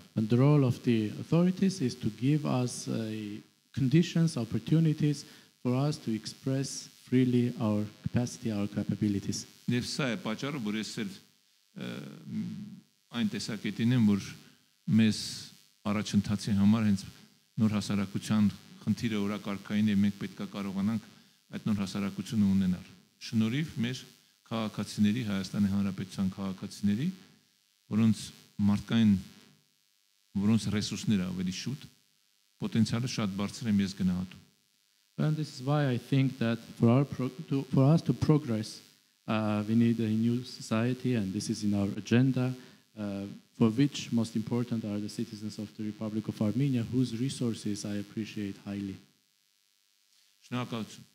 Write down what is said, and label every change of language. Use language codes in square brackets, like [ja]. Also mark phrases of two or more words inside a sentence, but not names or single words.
[en] And the role of the authorities is to give us conditions, opportunities for us to express freely our capacity, our capabilities. [hy] Եվ սա է պատճառը, որ ես էլ այն տեսակետին եմ, որ մեզ առաջընթացի համար հենց նոր հասարակության խնդիրը օրակարգային է, մենք պետք է կարողանանք այդ նոր հասարակությունը ունենալ։ Շնորհիվ մեր քաղաքացիների, Հայաստանի Հանրապետության քաղաքացիների, որոնց մարդկային, որոնց ռեսուրսները ավելի շուտ, պոտենցիալը շատ բարձր է մեզ գնահատում։ [en] And this is why I think that for us to progress, we need a new society, and this is in our agenda, for which most important are the citizens of the Republic of Armenia, whose resources I appreciate highly. [hy] Շնորհակալություն։